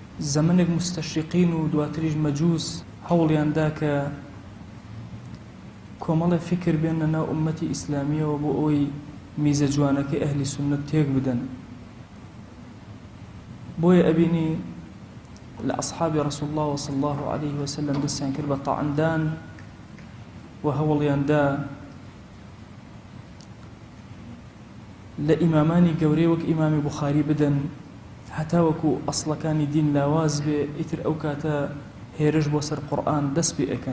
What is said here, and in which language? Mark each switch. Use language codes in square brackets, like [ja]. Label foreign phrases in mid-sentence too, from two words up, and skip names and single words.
[ckb] زەمنێک مستەشریقین و دواتریش مەجووس هەوڵیاندا کە کۆمەڵێ فکر بێنە ناو ئومەتی ئیسلامیەوە بۆ ئەوەی میزە جوانەکەی ئەهلی سوننەت تێک بدەن. بۆیە ئەبینی لە ئەصحابی ڕەسوڵ الله [ar] صلی الله عليه وسلم [ckb] دەستیان کرد بە تەعندان و هەوڵیاندا لە ئیمامانی گەورەی وەک ئیمامی بوخاری بدەن هەتا وەکو ئەسڵەکانی دین لاواز بێ ئیتر ئەو کاتە هێرش بۆ سەر قورئان دەست پێ ئەکەن.